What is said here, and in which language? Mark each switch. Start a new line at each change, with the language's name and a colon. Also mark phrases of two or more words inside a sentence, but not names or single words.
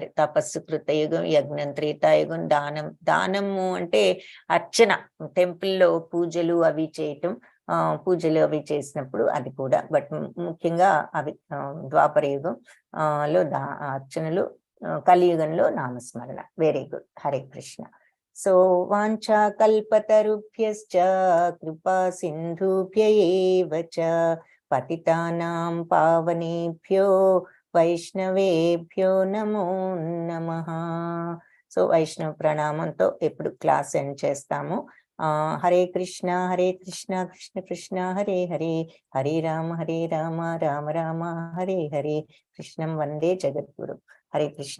Telugu: తపస్సు కృతయుగం, యజ్ఞం త్రేతాయుగం, దానము అంటే అర్చన, టెంపుల్లో పూజలు అవి చేయటం, పూజలు అవి చేసినప్పుడు అది కూడా. బట్ ముఖ్యంగా అవి ద్వాపర యుగం లో అర్చనలు, కలియుగంలో నామస్మరణ.
English: very good. హరే కృష్ణ.
Sanskrit: సో వాంఛా కల్పతరుభ్యశ్చ కృపా సింధుభ్య ఏవ చ పతితానాం పావనేభ్యో వైష్ణవేభ్యో నమో నమః.
Telugu: సో వైష్ణవ ప్రణామంతో ఎప్పుడు
English: class end
Telugu: చేస్తాము.
Sanskrit: హరే కృష్ణ కృష్ణ కృష్ణ హరే హరే, హరే రామ రామ రామ హరే హరే, కృష్ణం వందే జగద్గురు. హరే కృష్ణ.